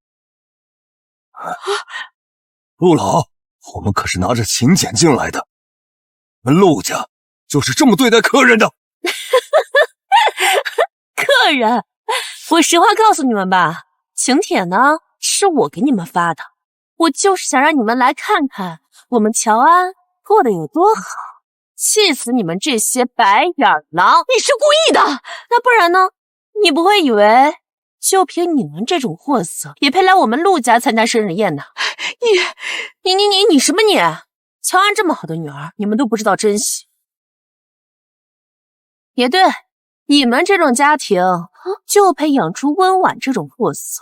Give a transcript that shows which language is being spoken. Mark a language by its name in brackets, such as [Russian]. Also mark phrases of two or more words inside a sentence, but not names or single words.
[Chinese] 陸老，我們可是拿着請柬進來的，我們陸家就是這麼對待客人的。客人，我實話告訴你們吧，請帖呢是我給你們發的，我就是想讓你們來看看我們喬安過得有多好，氣死你們這些白眼狼！你是故意的？那不然呢？你不会以为就凭你们這種貨色也配來我們陸家參加生日宴呢？你什麼你？喬安這麼好的女兒，你們都不知道珍惜。也對，你們這種家庭就配養出溫婉這種貨色。